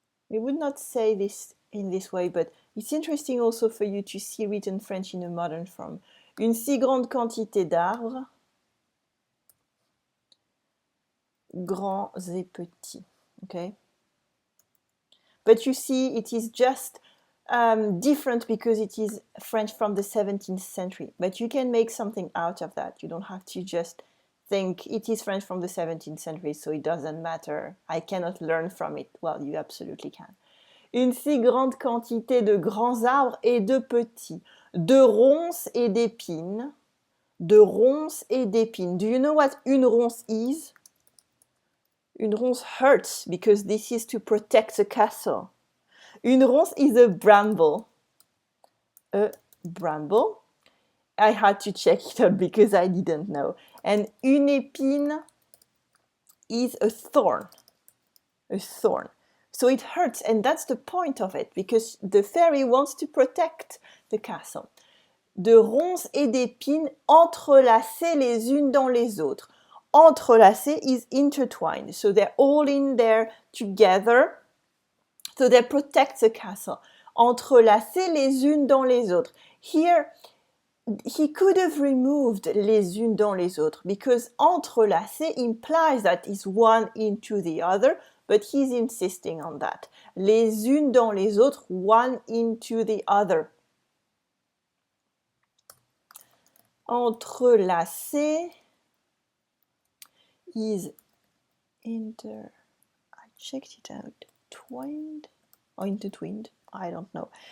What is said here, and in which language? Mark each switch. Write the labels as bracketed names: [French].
[English] We would not say this in this way, but it's interesting also for you to see written French in a modern form. [French] Une si grande quantité d'arbres, grands et petits. [English] Okay? But you see, it is just different because it is French from the 17th century. But you can make something out of that. You don't have to just think it is French from the 17th century, so it doesn't matter. I cannot learn from it. Well, you absolutely can. [French] Une si grande quantité de grands arbres et de petits, de ronces et d'épines, de ronces et d'épines. [English] Do you know what une ronce is? Une ronce hurts because this is to protect the castle. Une ronce is a bramble. A bramble. I had to check it out because I didn't know. And une épine is a thorn. A thorn. So it hurts, and that's the point of it, because the fairy wants to protect the castle. [French] De ronces et d'épines entrelacées les unes dans les autres. [English] Entrelacées is intertwined, so they're all in there together, so they protect the castle. [French] Entrelacées les unes dans les autres. [English] Here, he could have removed [French] les unes dans les autres, [English] because entrelacées implies that it's one into the other, but he's insisting on that. [French] Les unes dans les autres, [English] one into the other. Entrelacées is I checked it out, twined or intertwined, I don't know.